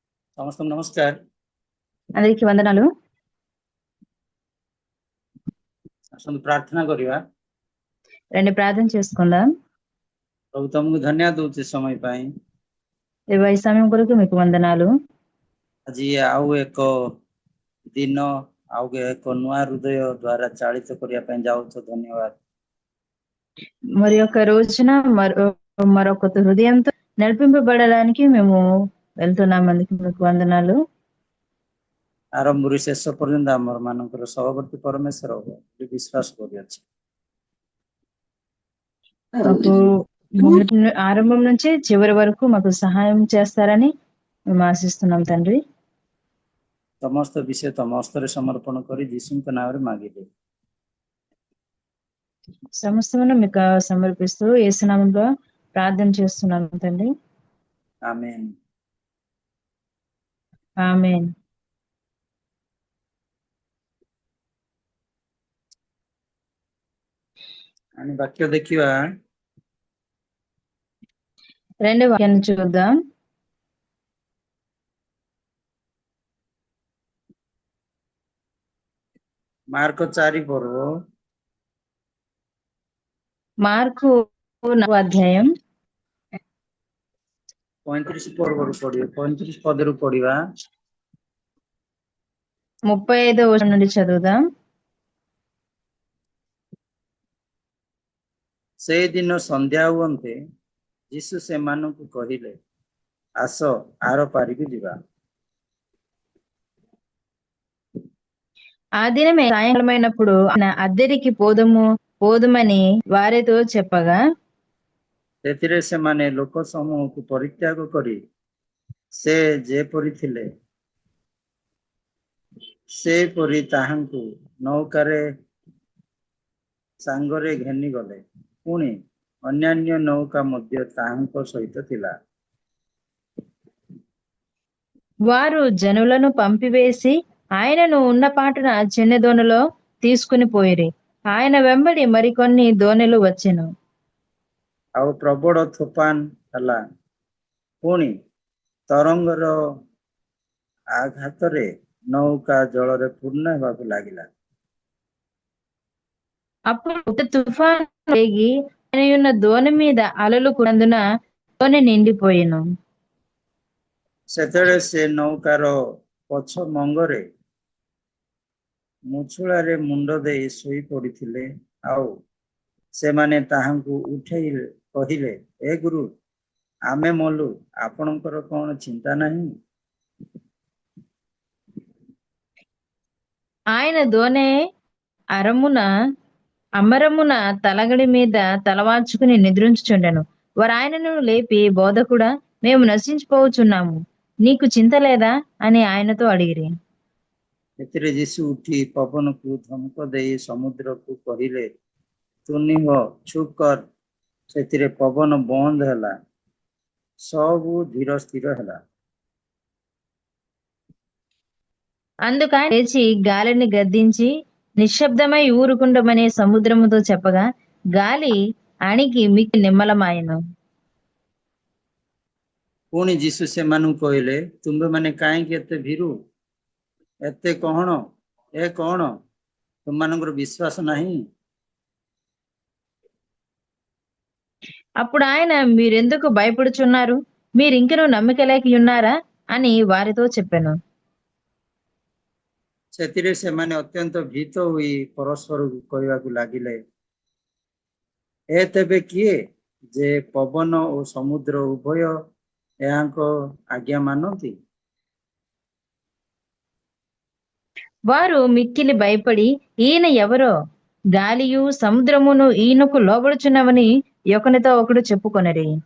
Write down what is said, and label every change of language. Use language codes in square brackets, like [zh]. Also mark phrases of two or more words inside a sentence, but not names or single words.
[or] ସମସ୍ତଙ୍କୁ ନମସ୍କାର। [te] అందరికీ వందనాలు. [or] ଆସନ୍ତୁ ପ୍ରାର୍ଥନା କରିବା। [te] రండి ప్రార్థన చేసుకుందాం. [or] ପ୍ରଭୁ ତମକୁ ଧନ୍ୟବାଦ ଦଉଛି ସମୟ ପାଇଁ। [te] దేవా, ఈ సమయం కొరకు మీకు వందనాలు. [or] ଆଜି ଆଉ ଏକ ଦିନ ଆଉ ଏକ ନୂଆ ହୃଦୟ ଦ୍ୱାରା ଚାଳିତ କରିବା ପାଇଁ ଯାଉଛ, ଧନ୍ୟବାଦ। [te] మరి యొక్క రోజున మరొక హృదయంతో నడిపింపబడడానికి మేము వెళ్తున్నాం. అందుకు మీకు వందనాలు. [or] ଆରମ୍ଭରୁ ଶେଷ ପର୍ଯ୍ୟନ୍ତ ଆମର ମାନଙ୍କର ସହବର୍ତ୍ତୀ ପରମେଶ୍ୱର ହବ ବୋଲି ବିଶ୍ୱାସ କରିଅଛି। [te] మాకు ఆరంభం నుంచి చివరి వరకు మాకు సహాయం చేస్తారని మేము ఆశిస్తున్నాం తండ్రి. [or] ସମସ୍ତ ବିଷୟ ତମ ହସ୍ତରେ ସମର୍ପଣ କରି ଯୀଶୁଙ୍କ ନାମରେ ମାଗିଲେ। [te] సమస్తమును మీకు సమర్పిస్తూ యేసు నామములో ప్రార్థన చేస్తున్నాం తండ్రి. ఆమేన్। ఆమేన్. అని వాక్య ଦେଖିବା। రెండు వాక్యాన్ని చూద్దాం. [or] ମାର୍କ 4 ପର୍ବ [te] మార్కు 4వ అధ్యాయం [or] 35 ପର୍ବରୁ ପଢିବା, 35 ପଦରୁ ପଢିବା। [te] 35వ వచనం నుండి చదువుదాం. [or] ସେଦିନ ସନ୍ଧ୍ୟା ହୁଅନ୍ତେ ଯୀଶୁ ସେମାନଙ୍କୁ କହିଲେ, ଆସ ଆର ପାରିକୁ ଯିବା। [te] ఆ దినమే సాయంకాలమైనప్పుడు ఆయన అద్దెరికి పోదుమని వారితో చెప్పగా, [or] ସେଥିରେ ସେମାନେ ଲୋକ ସମୂହକୁ ପରିତ୍ୟାଗ କରି ସେ ଯେପରି ଥିଲେ ସେପରି ତାହାଙ୍କୁ ନୌକାରେ ସାଙ୍ଗରେ ଘେନି ଗଲେ। ପୁଣି ଅନ୍ୟାନ୍ୟ ନୌକା ମଧ୍ୟ ତାହାଙ୍କ ସହିତ ଥିଲା। [te] వారు జనులను పంపివేసి ఆయనను ఉన్న పాటున చిన్న దోణిలో తీసుకుని పోయిరి. ఆయన వెంబడి మరికొన్ని దోణిలు వచ్చెను. [or] ଆଉ ପ୍ରବଳ ତୋଫାନ ହେଲା। ପୁଣି ତରଙ୍ଗର ଆଘାତରେ ନୌକା ଜଳରେ ପୂର୍ଣ୍ଣ ହେବାକୁ ଲାଗିଲା। [te] అప్పుడు తుఫాను రేగి ఆయన ఉన్న దోణి మీద అలలు కున్నందున దోణి నిండిపోయెను. [or] ସେତେବେଳେ ସେ ନୌକାର ପଛ ମଙ୍ଗରେ ମୁଛୁଳାରେ ମୁଣ୍ଡ ଦେଇ ଶୋଇ ପଡିଥିଲେ। ଆଉ ସେମାନେ ତାହାଙ୍କୁ ଉଠେଇ କହିଲେ, ଏ ଗୁରୁ, ଆମେ ମଲୁ, ଆପଣଙ୍କର କଣ ଚିନ୍ତା ନାହିଁ? [te] ఆయన దోణి అమరమున తలగడి మీద తలవాల్చుకుని నిద్రించుచుండెను. వారు ఆయనను లేపి, బోధకుడా, మేము నశించిపోవచ్చున్నాము, నీకు చింత లేదా అని ఆయనతో అడిగిరి. [or] ଏଥିରେ ଯୀଶୁ ଉଠି ପବନକୁ ଧମକ ଦେଇ ସମୁଦ୍ରକୁ କହିଲେ, ତୁ ନିହ, ଚୁପ୍ କର। ସେଥିରେ ପବନ ବନ୍ଦ ହେଲା, ସବୁ ଧୀର ସ୍ଥିର ହେଲା। [te] అందుకు ఆయన లేచి గాలిని గద్దించి నిశ్శబ్దమై ఊరుకుండమని సముద్రముతో చెప్పగా, గాలి అణిగి మిక్కి నిమ్మలమాయెను. [or] ପୁଣି ଯୀଶୁ ସେମାନଙ୍କୁ କହିଲେ, ତୁମ୍ଭେମାନେ କାହିଁକି ଏତେ ଭୀରୁ? ଏତେ କଣ ତୁମମାନଙ୍କର ବିଶ୍ୱାସ ନାହିଁ? [te] అప్పుడు ఆయన, మీరెందుకు భయపడుచున్నారు? మీరింకనూ నమ్మిక లేక ఉన్నారా అని వారితో చెప్పెను. [or] ସେଥିରେ ସେମାନେ ଅତ୍ୟନ୍ତ ଭୀତ ହୋଇ ପରସ୍ପରକୁ କହିବାକୁ ଲାଗିଲେ, ଏ ତେବେ କିଏ ଯେ ପବନ ଓ ସମୁଦ୍ର ଉଭୟ ଏହାଙ୍କ ଆଜ୍ଞା ମାନନ୍ତି? [te] వారు మిక్కిలి భయపడి, ఈయన ఎవరో, గాలియు సముద్రమును ఈయనకు లోబడుచున్నవని ఒకనితో ఒకడు చెప్పుకొనిరి.